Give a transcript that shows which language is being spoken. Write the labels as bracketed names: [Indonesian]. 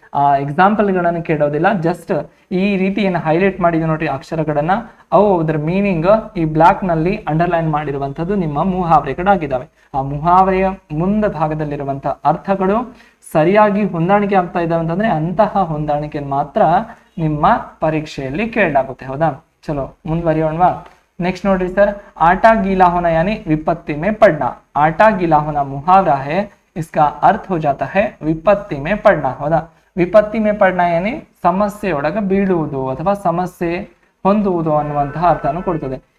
[Kannada] ಆ ಎಕ್ಸಾಂಪಲ್ಗಳನ್ನು ಕೇಳೋದಿಲ್ಲ, ಜಸ್ಟ್ ಈ ರೀತಿ ಏನು ಹೈಲೈಟ್ ಮಾಡಿದೆ ನೋಡ್ರಿ ಅಕ್ಷರಗಳನ್ನ, ಅವು ಅದರ ಮೀನಿಂಗ್ ಈ ಬ್ಲಾಕ್ ನಲ್ಲಿ ಅಂಡರ್ಲೈನ್ ಮಾಡಿರುವಂತದ್ದು ನಿಮ್ಮ ಮುಹಾವರೆಗಳಾಗಿದ್ದಾವೆ. ಆ ಮುಹಾವರೆಯ ಮುಂದ ಭಾಗದಲ್ಲಿರುವಂತಹ ಅರ್ಥಗಳು ಸರಿಯಾಗಿ ಹೊಂದಾಣಿಕೆ ಆಗ್ತಾ ಇದ್ದಾವೆ ಅಂತಂದ್ರೆ ಅಂತಹ ಹೊಂದಾಣಿಕೆಯನ್ನು ಮಾತ್ರ ನಿಮ್ಮ ಪರೀಕ್ಷೆಯಲ್ಲಿ ಕೇಳಲಾಗುತ್ತೆ. ಹೌದಾ? चलो ಮುಂದುವರಿಯೋಣವಾ. [Hindi] नेक्स्ट [Kannada] नोड्री सर, [Hindi] आटा गीला होना यानी विपत्ति में पड़ना. आटा गीला होना मुहावरा है, इसका अर्थ हो जाता है विपत्ति में पड़ना. [Kannada] ಹೌದಾ? [Hindi] ವಿಪತ್ತಿ में पड़ना यानी [Kannada] ಸಮಸ್ಯೆಯೊಳಗೆ ಬೀಳುವುದು ಅಥವಾ ಸಮಸ್ಯೆ ಹೊಂದುವುದು ಅನ್ನುವಂತಹ ಅರ್ಥವನ್ನು ಕೊಡ್ತದೆ.